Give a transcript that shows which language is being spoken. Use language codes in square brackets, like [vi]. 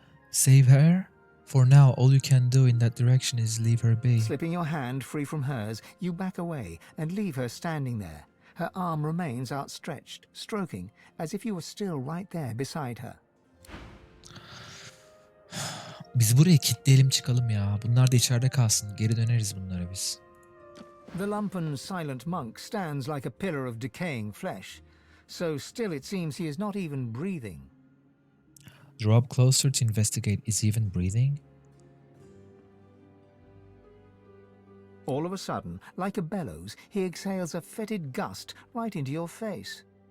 [en] Save her? For now, all you can do in that direction is leave her be. Slipping your hand free from hers, you back away and leave her standing there. Her arm remains outstretched, stroking, as if you were still right there beside her. [tr] Biz burayı kilitleyelim çıkalım ya. Bunlar da içeride kalsın. Geri döneriz bunlara biz. [en] The lumpen silent monk stands like a pillar of decaying flesh. So still it seems he is not even breathing. Draw up closer to investigate. Is he even breathing? All of a sudden, like a bellows, he exhales a fetid gust right into your face.